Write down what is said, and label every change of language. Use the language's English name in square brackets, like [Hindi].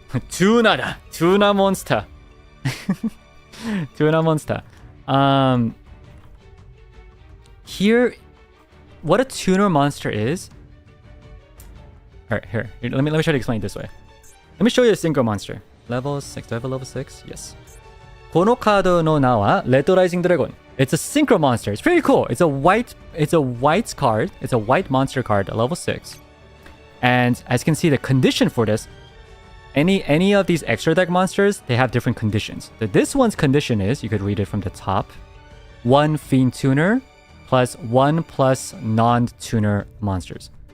[English] Tuner da. Tuner monster. Tuner monster. Here, what a tuner monster is. Alright, here. Let me try to explain it this way. Let me show you a synchro monster. Level 6. Do I have a level 6? Yes. [Japanese] このカードの名は Red Rising Dragon. [English] It's a synchro monster. It's pretty cool. It's a white card. It's a white monster card at level 6. And as you can see, the condition for this, any of these extra deck monsters, they have different conditions. This one's condition is, you could read it from the top, 1 Fiend Tuner plus 1 plus non-tuner monsters.